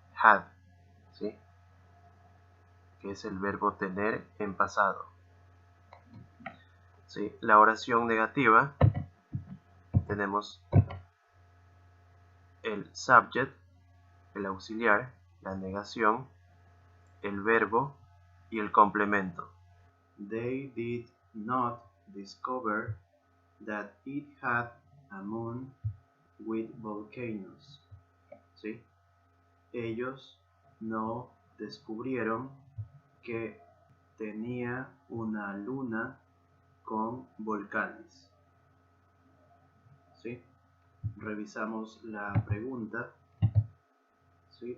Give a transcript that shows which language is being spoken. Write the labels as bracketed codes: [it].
[es] Had, ¿sí? Que es el verbo tener en pasado. ¿Sí? La oración negativa, tenemos el subject, el auxiliar, la negación, el verbo y el complemento. [en] They did not discover that it had a moon with volcanoes. [es] ¿Sí? Ellos no descubrieron que tenía una luna con volcanes. ¿Sí? Revisamos la pregunta. ¿Sí?